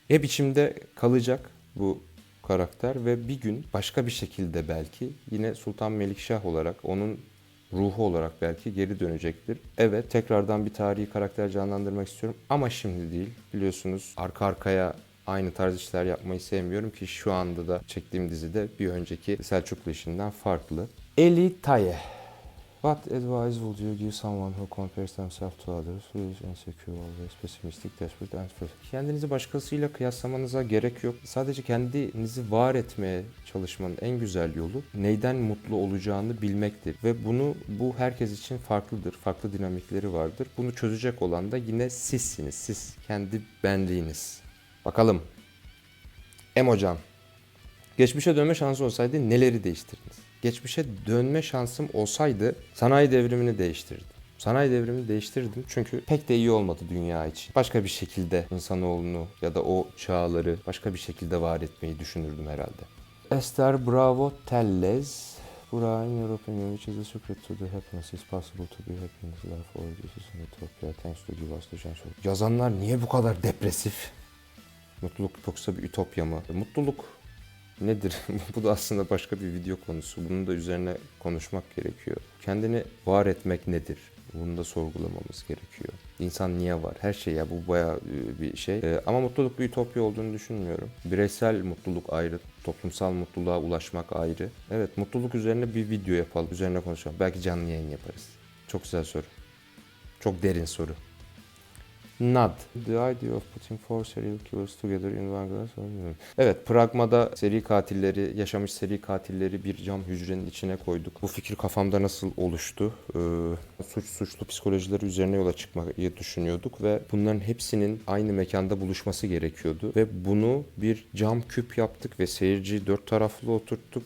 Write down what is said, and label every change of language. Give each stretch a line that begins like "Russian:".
Turkish: Hep içimde kalacak bu karakter ve bir gün başka bir şekilde belki yine Sultan Melikşah olarak, onun ruhu olarak belki geri dönecektir. Evet, tekrardan bir tarihi karakter canlandırmak istiyorum ama şimdi değil. Biliyorsunuz arka arkaya aynı tarz işler yapmayı sevmiyorum ki şu anda da çektiğim dizide bir önceki Selçuklu işinden farklı. Eli Taye.
English: What advice would you give someone who compares themselves to others, who is insecure, always pessimistic, desperate, and frustrated?
Turkish: Kendinizi başkasıyla kıyaslamanıza gerek yok. Sadece kendinizi var etmeye çalışmanın en güzel yolu neyden mutlu olacağını bilmektir. Ve bu herkes için farklıdır. Farklı dinamikleri vardır. Bunu çözecek olan da yine sizsiniz. Siz, kendi benliğiniz. Bakalım. Hocam. Geçmişe dönme şansı olsaydı neleri değiştirdiniz? Geçmişe dönme şansım olsaydı sanayi devrimini değiştirdim. Sanayi devrimini değiştirdim çünkü pek de iyi olmadı dünya için. Başka bir şekilde insanoğlunu ya da o çağları başka bir şekilde var etmeyi düşünürdüm herhalde. Esther Bravo Tellez.
English: Burak, in your opinion, which is the secret to the happiness? It's possible to be happy in this life or this is an utopia. Thanks to give us the chance.
Turkish: Yazanlar niye bu kadar depresif? Mutluluk yoksa bir ütopya mı? Mutluluk nedir? Bu da aslında başka bir video konusu. Bunun da üzerine konuşmak gerekiyor. Kendini var etmek nedir? Bunu da sorgulamamız gerekiyor. İnsan niye var? Her şey ya, bu bayağı bir şey. Ama mutluluk bir ütopya olduğunu düşünmüyorum. Bireysel mutluluk ayrı, toplumsal mutluluğa ulaşmak ayrı. Evet, mutluluk üzerine bir video yapalım, üzerine konuşalım. Belki canlı yayın yaparız. Çok güzel soru. Çok derin soru. NAD.
English: The idea of putting four serial killers together in one glass.
Turkish: Evet, Pragma'da yaşamış seri katilleri bir cam hücrenin içine koyduk. Bu fikir kafamda nasıl oluştu? Suçlu psikolojileri üzerine yola çıkmayı düşünüyorduk ve bunların hepsinin aynı mekanda buluşması gerekiyordu. Ve bunu bir cam küp yaptık ve seyirciyi dört taraflı oturttuk.